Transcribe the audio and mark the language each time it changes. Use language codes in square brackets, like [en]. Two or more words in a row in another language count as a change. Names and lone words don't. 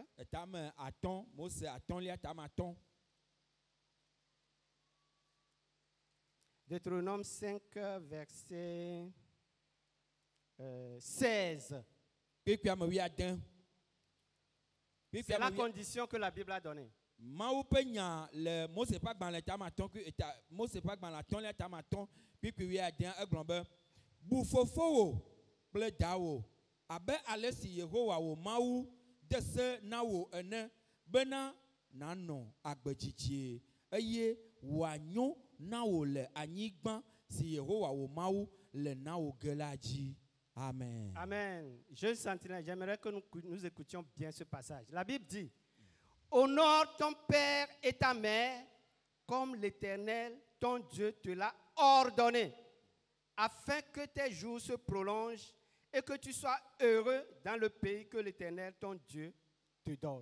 [fr] Deutéronome 5, verset 16. C'est la condition que la Bible a donnée. [ee] Abe alesi Yehowa wo mawu dese na wo ene bena nano agbejijie eye wanyo na wo le anyigba si Yehowa wo mawu le na wo gelaji. Amen. Amen. [fr] Je sentirais, j'aimerais que nous écoutions bien ce passage. La Bible dit: honore ton père et ta mère comme l'Éternel ton Dieu te l'a ordonné, afin que tes jours se prolongent et que tu sois heureux dans le pays que l'Éternel, ton Dieu, te donne.